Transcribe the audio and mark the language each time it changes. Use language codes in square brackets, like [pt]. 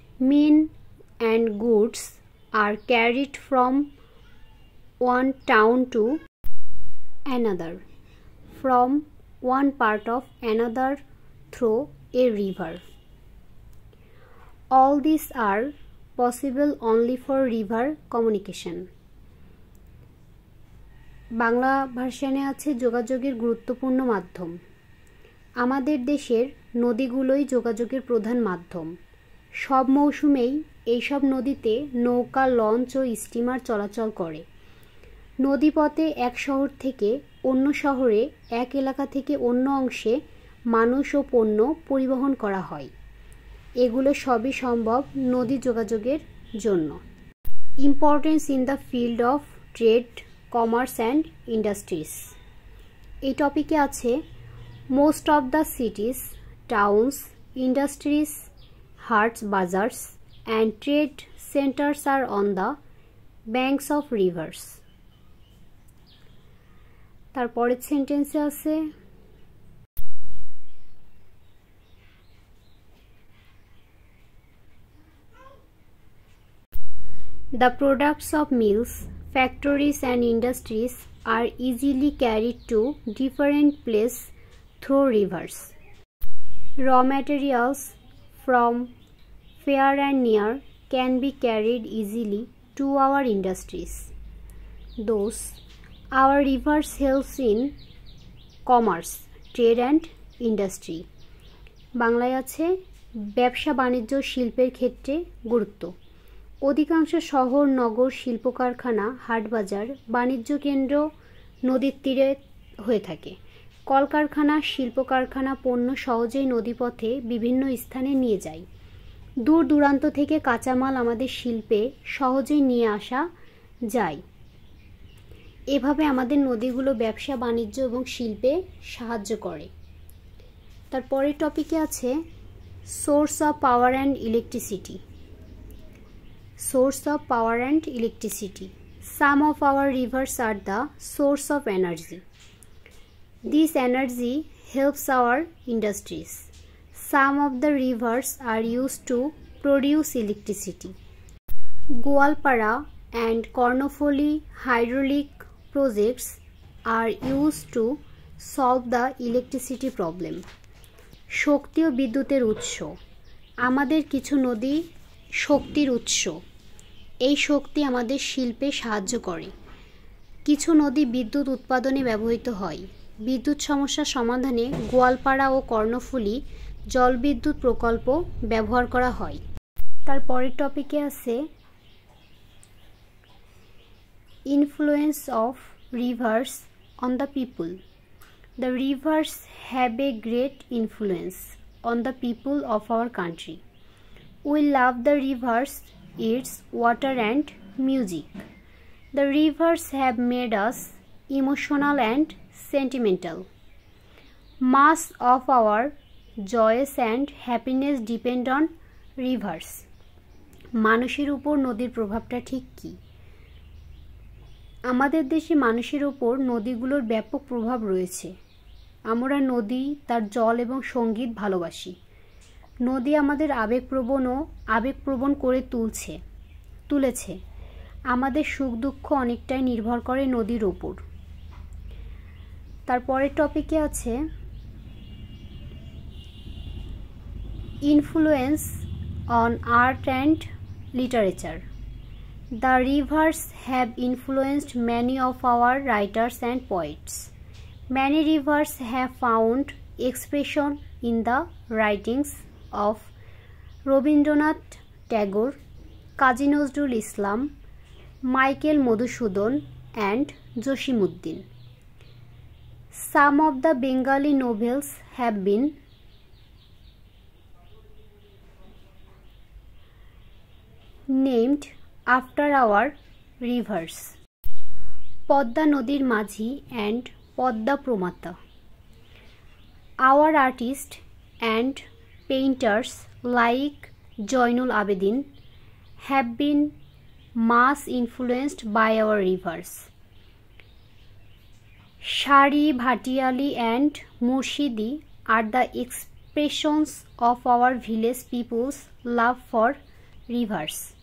[en] Men and goods are carried from one town to another, from one part of another through a river. All these are possible only for river communication. [bn] Bangla ভার্সনে আছে যোগাযোগের গুরুত্বপূর্ণ মাধ্যম। আমাদের দেশের নদীগুলোই যোগাযোগের প্রধান মাধ্যম। সব মৌসুমেই এইসব নদীতে নৌকা, লঞ্চ ও স্টিমার চলাচল করে। নদীপথে এক শহর থেকে অন্য শহরে, এক এলাকা থেকে অন্য অংশে মানুষ ও পণ্য পরিবহন করা হয়। এগুলো সবই সম্ভব নদী যোগাযোগের জন্য। [en] Importance in the field of trade, commerce and industries. [bn] এই টপিকে আছে [en] Most of the cities, towns, industries, haats, bazaars and trade centres are on the banks of rivers. [bn] তারপরের সেন্টেন্সে আছে [en] the products of mills, factories and industries are easily carried to different places through rivers. Raw materials from far and near can be carried easily to our industries. Thus, our rivers helps in commerce, trade and industry. [bn] বাংলায় আছে ব্যবসা, বাণিজ্য, শিল্পের ক্ষেত্রে গুরুত্ব। অধিকাংশ শহর, নগর, শিল্প কারখানা, হাটবাজার, বাণিজ্য কেন্দ্র নদীর তীরে হয়ে থাকে। কলকারখানা, শিল্প কারখানা পণ্য সহজেই নদীপথে বিভিন্ন স্থানে নিয়ে যায়। দূর দূরান্ত থেকে কাঁচামাল আমাদের শিল্পে সহজেই নিয়ে আসা যায়। এভাবে আমাদের নদীগুলো ব্যবসা, বাণিজ্য এবং শিল্পে সাহায্য করে। তারপরের টপিকে আছে [en] Source of power and electricity. Source of power and electricity. Some of our rivers are the source of energy. This energy helps our industries. Some of the rivers are used to produce electricity. Goalpara and Kornofuli hydraulic projects are used to solve the electricity problem. [bn] শক্তি ও বিদ্যুতের উৎস। আমাদের কিছু নদী শক্তির উৎস। এই শক্তি আমাদের শিল্পে সাহায্য করে। কিছু নদী বিদ্যুৎ উৎপাদনে ব্যবহৃত হয়। বিদ্যুৎ সমস্যা সমাধানে গোয়ালপাড়া ও কর্ণফুলী জলবিদ্যুৎ প্রকল্প ব্যবহার করা হয়। তারপরের টপিকে আছে [en] Influence of rivers on the people. The rivers have a great influence on the people of our country. We love the rivers, its water and music. The rivers have made us emotional and sentimental. Much of our joys and happiness depend on rivers. [bn] মানুষের উপর নদীর প্রভাবটা ঠিক কী? আমাদের দেশে মানুষের উপর নদীগুলোর ব্যাপক প্রভাব রয়েছে। আমরা নদী, তার জল এবং সঙ্গীত ভালোবাসি। নদী আমাদের আবেগপ্রবণ করে তুলেছে। আমাদের সুখ দুঃখ অনেকটাই নির্ভর করে নদীর ওপর। তারপরের টপিকে আছে [en] Influence on art and literature. The rivers have influenced many of our writers and poets. Many rivers have found expression in the writings of Rabindranath Tagore, Kazi Nazrul Islam, Michael Madhusudan and Josimuddin. Some of the Bengali novels have been named after our rivers. [bn] Padma নদীর মাঝি and Padma প্রমাতা. [en] Our artists and painters like Joinul Abedin have been much influenced by our rivers. Shari, Bhatiali and Murshidi are the expressions of our village people's love for rivers.